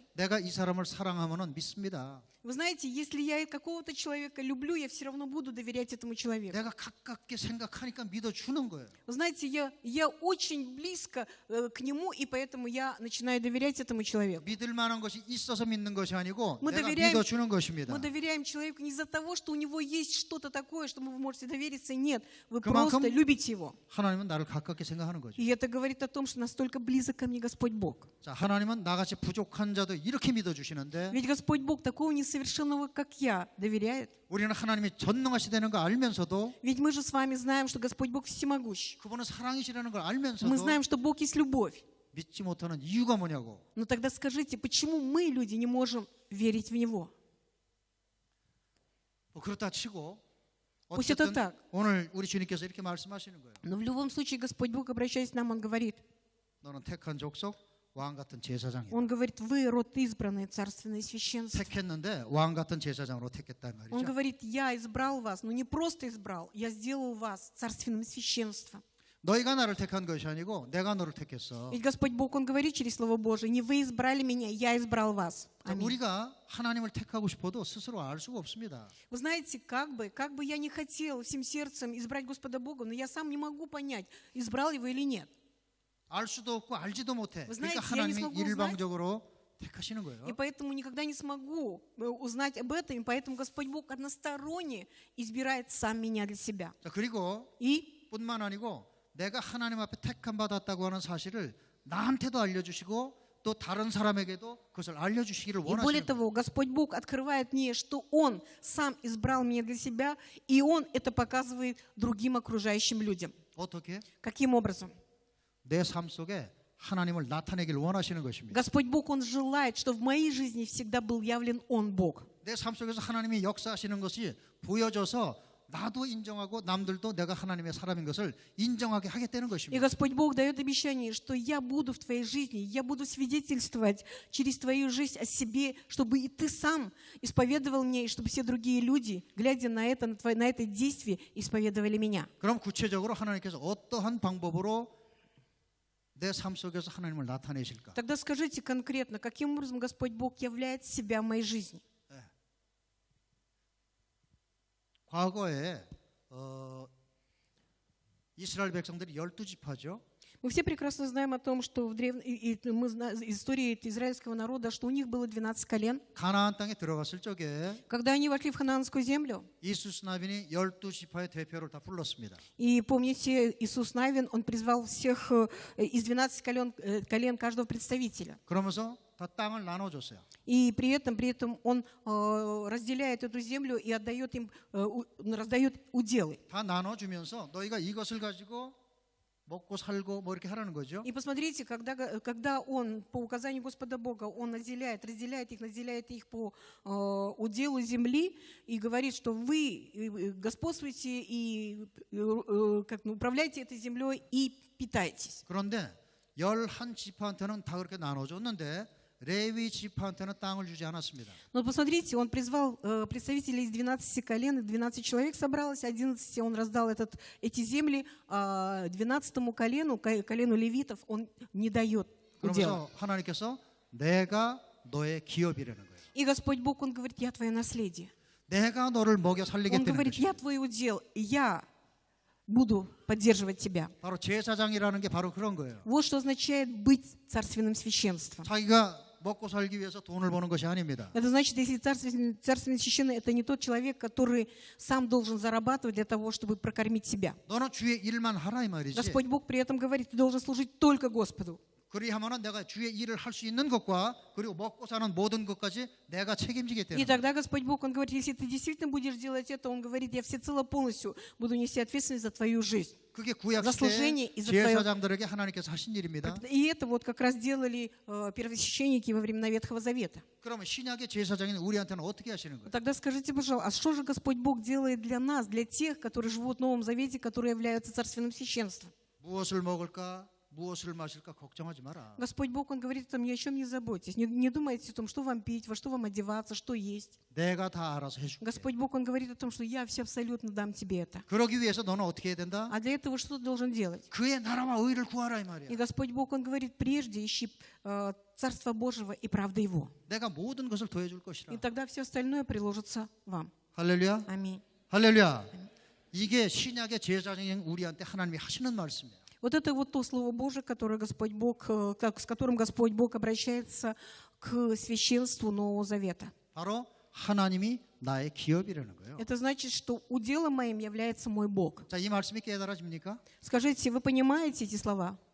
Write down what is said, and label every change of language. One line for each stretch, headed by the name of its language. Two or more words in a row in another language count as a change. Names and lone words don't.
Korean: 내가 이 사람을 사랑하면은 믿습니다.
Russian: Вы знаете, если я какого-то человека люблю, я все равно буду доверять этому человеку.
Korean: 내가 가깝게 생각하니까 믿어주는 거예요.
Russian: Вы знаете, я очень близко к нему, и поэтому я начинаю доверять этому человеку.
Korean: 믿을 만한 것이 있어서 믿는 것이 아니고
Russian: Мы
Korean: 내가
Russian: доверяем-
Korean: 믿어주는 것입니다.
Russian: Мы доверяем человеку не из-за того, что у него есть что-то такое, что вы можете довериться. Нет, вы
Korean: 그만큼-
Russian: просто любите его.
Korean: 하나님은 나를 가깝게 생각하는 거죠.
Russian: И это говорит о том, что настолько близок ко мне Господь Бог.
Korean: 자, 하나님은 나같이 부족한 자도 이렇게 믿어주시는데
Russian: Ведь Господь Бог такого несовершенного, как я, доверяет.
Korean: 우리는 하나님이 전능하시다는 걸 알면서도
Russian: Ведь мы же с вами знаем, что Господь Бог всемогущ.
Korean: 그분은 사랑이시라는 걸
Russian: Мы
Korean: 알면서도
Russian: знаем, что Бог есть любовь.
Korean: 믿지 못하는 이유가 뭐냐고.
Russian: Но тогда скажите, почему мы, люди, не можем верить в Него?
Korean: 뭐 그렇다 치고
Russian: Пусть это
Korean: 어쨌든
Russian: так.
Korean: 오늘 우리 주님께서 이렇게 말씀하시는 거예요.
Russian: Но в любом случае Господь Бог, обращаясь к нам, Он говорит,
Korean: 너는 택한 족속, 왕 같은 제사장이다.
Russian: Он говорит, вы род избранный, царственное священство.
Korean: 택했는데 왕 같은 제사장으로 택했단
Russian: Он
Korean: 말이죠.
Russian: говорит, я избрал вас, но не просто избрал, я сделал вас царственным священством.
Korean: 너희가 나를 택한 것이 아니고 내가 너를 택했어.
Russian: Ведь Господь Бог, Он говорит через Слово Божие, не вы избрали меня, я избрал вас. Аминь.
Korean: 우리가 하나님을 택하고 싶어도 스스로 알 수가 없습니다.
Russian: Вы знаете, как бы я не хотел всем сердцем избрать Господа Бога, но я сам не могу понять, избрал его или нет.
Korean: 알 수도 없고 알지도 못해.
Russian: Вы
Korean: 그러니까
Russian: знаете, я не
Korean: 하나님이
Russian: смогу узнать.
Korean: 일방적으로 택하시는 거예요.
Russian: И поэтому никогда не смогу узнать об этом, и поэтому Господь Бог односторонне избирает сам меня для себя.
Korean: 자, 그리고
Russian: И
Korean: 뿐만 아니고 내가 하나님 앞에 택함 받았다고 하는 사실을 나한테도 알려주시고 또 다른 사람에게도 그것을 알려주시기를
Russian: более
Korean: 원하시는 거예요.
Russian: того, Господь Бог открывает мне, что Он сам избрал меня для себя, и Он это показывает другим окружающим людям.
Korean: 어떻게?
Russian: Каким образом?
Korean: 내 삶 속에 하나님을 나타내기를 원하시는 것입니다.
Russian: Господь Бог, Он желает, что в моей жизни всегда был явлен Он, Бог.
Korean: 내 삶 속에서 하나님이 역사하시는 것이 보여져서 나도 인정하고 남들도 내가 하나님의 사람인 것을 인정하게 하겠다는
Russian: И
Korean: 것입니다.
Russian: Господь Бог дает обещание, что я буду в твоей жизни, я буду свидетельствовать через твою жизнь о себе, чтобы и ты сам исповедовал меня, и чтобы все другие люди, глядя на это, на это действие, исповедовали меня.
Korean: 그럼 구체적으로 하나님께서 어떠한 방법으로 내 삶 속에서 하나님을 나타내실까?
Russian: Тогда скажите конкретно, каким образом Господь Бог являет себя в моей жизни?
Korean: 과거에 이스라엘 백성들이 12지파죠.
Russian: Мы все прекрасно знаем о том, что мы знаем из истории израильского народа, что у них было 12 колен.
Korean: 가나안 땅에 들어갔을 적에
Russian: Когда они вошли в ханаанскую землю,
Korean: 이수스 나빈이 12지파의 대표를 다 불렀습니다.
Russian: и помните, Иисус Навин, он призвал всех из 12 колен каждого представителя.
Korean: 그러면서 다 땅을 나눠줬어요.
Russian: И при этом он разделяет эту землю и отдает им, раздает уделы.
Korean: 다 на눠주면서 너희가 이것을 가지고 먹고 살고 뭐 이렇게 하라는 거죠.
Russian: И посмотрите, когда он по указанию Господа Бога, он разделяет их по уделу земли и говорит, что вы господствуйте и управляйте этой землей и питайтесь.
Korean: 그런데 11지파한테는 다 그렇게 나눠줬는데 레위 지파한테는 땅을 주지 않았습니다.
Russian: Но посмотрите, он призвал представителей из 12 колен, 12 человек собралось, 11 он раздал эти земли, 12-му колену левитов он не дает удела.
Korean: 그러면서 하나님께서 내가 너의 기업이라는 거예요.
Russian: И Господь Бог, Он говорит, я твое наследие.
Korean: 내가 너를 먹여
Russian: Он
Korean: 살리겠다는
Russian: говорит,
Korean: 것이죠.
Russian: я твой удел, и я буду поддерживать тебя.
Korean: 바로 제사장이라는 게 바로 그런 거예요.
Russian: Вот что означает быть царственным священством.
Korean: 자기가 먹고 살기 위해서 돈을 버는 것이 아닙니다.
Russian: Это значит, если царственный священный, это не тот человек, который сам должен зарабатывать для того, чтобы прокормить себя.
Korean: 너는 주의 일만 하라 이 말이지.
Russian: Господь Бог при этом говорит, ты должен служить только Господу.
Korean: 그리하면은 내가 주의 일을 할 수 있는 것과 그리고 먹고 사는 모든 것까지 내가 책임지게
Russian: И
Korean: 되는 거예요.
Russian: тогда Господь Бог, Он говорит, если ты действительно будешь делать это, Он говорит, я всецело полностью буду нести ответственность за твою жизнь.
Korean: 그게 구약
Russian: заслужение
Korean: 시대
Russian: и за твое-
Korean: 제사장들에게 하나님께서 하신 일입니다.
Russian: И это вот как раз делали первосвященники во времена Ветхого Завета.
Korean: 그러면 신약의 제사장인 우리한테는 어떻게 하시는 거예요?
Russian: Тогда скажите, пожалуйста, а что же Господь Бог делает для нас, для тех, которые живут в Новом Завете, которые являются царственным священством?
Korean: 무엇을 먹을까, 무엇을 마실까 걱정하지 마라.
Russian: Господь Бог, Он говорит, там, ни о чем не заботьтесь. Не думайте о том, что вам пить, во что вам одеваться, что есть.
Korean: 내가 다 알아서 해줄게.
Russian: Господь Бог, Он говорит о том, что я все абсолютно дам тебе это.
Korean: 그러기 위해서 너는 어떻게 해야 된다?
Russian: А для этого что ты должен делать?
Korean: 그의 나라와 의를 구하라 이
Russian: И
Korean: 말이야.
Russian: Господь Бог, Он говорит, прежде ищи Царство Божьего и правды Его.
Korean: 내가 모든 것을 더해줄 것이라.
Russian: И тогда все остальное приложится вам.
Korean: 할렐루야.
Russian: Аминь.
Korean: 할렐루야. 이게 신약의 제사장인 우리한테 하나님이 하시는 말씀이에요.
Russian: Вот это вот то Слово Божие, которое Господь Бог, с которым Господь Бог обращается к священству Нового Завета.
Korean: 바로 하나님이 나의 기업이라는 거예요.
Russian: Это значит, что уделом моим является мой Бог.
Korean: 자, 이 말씀이 깨달아집니까?
Russian: Скажите, вы понимаете эти слова?